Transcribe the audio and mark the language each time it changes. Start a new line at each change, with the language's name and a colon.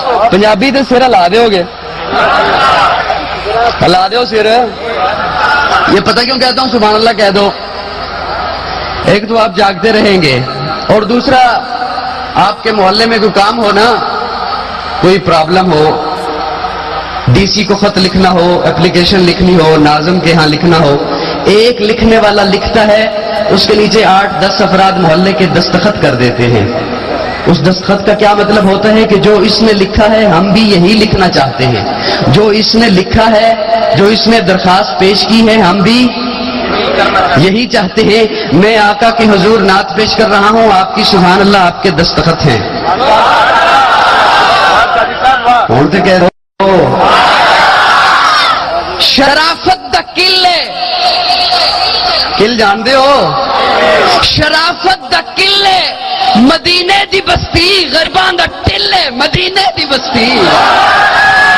Punjabi: پنجابی تے سر ہلا دے ہوگے، ہلا دے ہو سر.
Urdu: یہ پتہ کیوں کہتا ہوں سبحان اللہ کہہ دو. ایک تو آپ جاگتے رہیں گے، اور دوسرا آپ کے محلے میں کوئی کام ہو نا، کوئی پرابلم ہو، ڈی سی کو خط لکھنا ہو، اپلیکیشن لکھنی ہو، ناظم کے ہاں لکھنا ہو، ایک لکھنے والا لکھتا ہے، اس کے نیچے 8-10 افراد محلے کے دستخط کر دیتے ہیں. اس دستخط کا کیا مطلب ہوتا ہے کہ جو اس نے لکھا ہے ہم بھی یہی لکھنا چاہتے ہیں، جو اس نے لکھا ہے، جو اس نے درخواست پیش کی ہے ہم بھی یہی چاہتے ہیں. میں آقا کے حضور نعت پیش کر رہا ہوں، آپ کی سبحان اللہ آپ کے دستخط ہیں. کون سے کہہ رہے ہو؟
Punjabi: شرافت دا قلعے، قل جانتے ہو؟ شرافت دا قلعے مدینے دی بستی، غربان دا ٹلے مدینے دی بستی.